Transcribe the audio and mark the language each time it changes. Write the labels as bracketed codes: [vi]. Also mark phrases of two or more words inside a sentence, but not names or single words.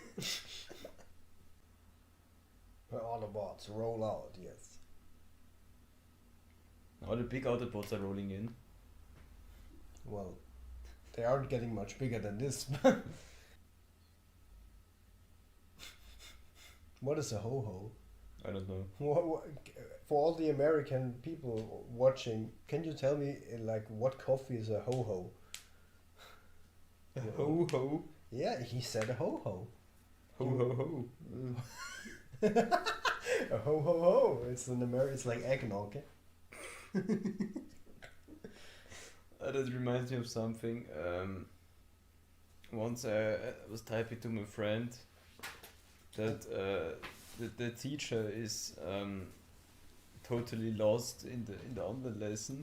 [en] The Autobots roll out, yes. All the big Autobots are rolling in. Well, they aren't getting much bigger than this. What is a ho-ho? I don't know. For all the American people watching, can you tell me like what coffee is a ho-ho? A ho-ho? Yeah, he said a ho-ho. Ho-ho-ho. A ho-ho-ho. It's an It's like eggnog. That reminds me of something. Once I was typing to my friend that the teacher is totally lost in the online lesson.